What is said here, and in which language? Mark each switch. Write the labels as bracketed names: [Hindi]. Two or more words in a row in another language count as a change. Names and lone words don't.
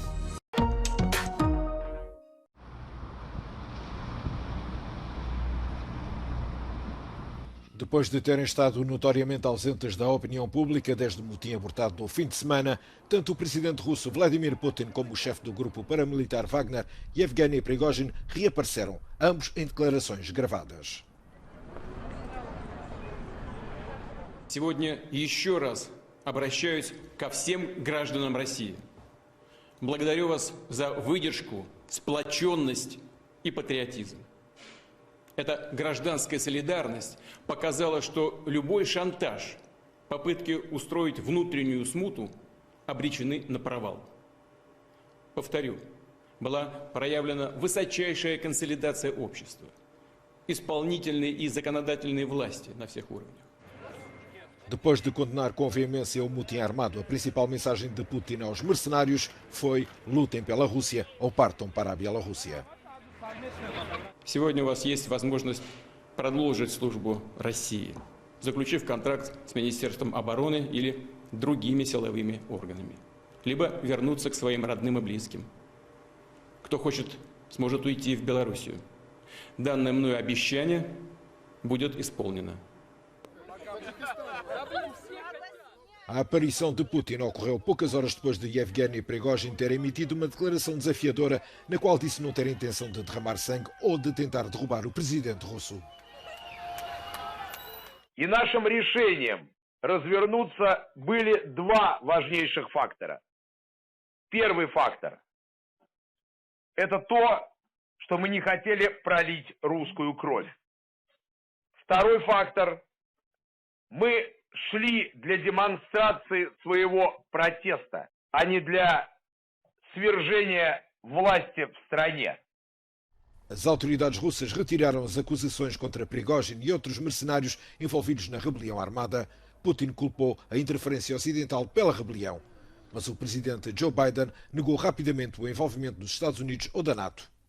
[Portuguese] Depois de terem estado notoriamente ausentes da opinião pública desde o motim abortado no fim de semana, tanto o presidente russo Vladimir Putin como o chefe do grupo paramilitar Wagner, Yevgeny Prigozhin, reapareceram, ambos em declarações gravadas. [Russian] Сегодня еще раз обращаюсь ко всем гражданам России. Благодарю вас за выдержку, сплоченность и патриотизм. Эта гражданская солидарность показала, что любой шантаж, попытки устроить внутреннюю смуту обречены на провал. Повторю, была проявлена высочайшая консолидация общества, исполнительной и законодательной власти на всех уровнях. [Portuguese] Depois de condenar com veemência o motim armado, a principal mensagem de Putin aos mercenários foi: lutem pela Rússia ou partam para a Bielorrússia. [Russian] Сегодня у вас есть возможность продолжить службу России, заключив контракт с Министерством обороны или другими силовыми органами, либо вернуться к своим родным и близким. Кто хочет, сможет уйти в Белоруссию. Данное мною обещание будет исполнено. [Portuguese] A aparição de Putin ocorreu poucas horas depois de Yevgeny Prigozhin ter emitido uma declaração desafiadora na qual disse não ter a intenção de derramar sangue ou de tentar derrubar o presidente russo. [Russian] И нашим решением развернуться были два важнейших фактора. Первый фактор – это то, что мы не хотели пролить русскую кровь. Второй фактор – мы шли для демонстрации своего протеста, а не для свержения власти в стране. [Portuguese] As autoridades russas retiraram as acusações contra Prigozhin e outros mercenários envolvidos na rebelião armada. Putin culpou a interferência ocidental pela rebelião, mas o presidente Joe Biden negou rapidamente o envolvimento dos Estados Unidos ou da NATO.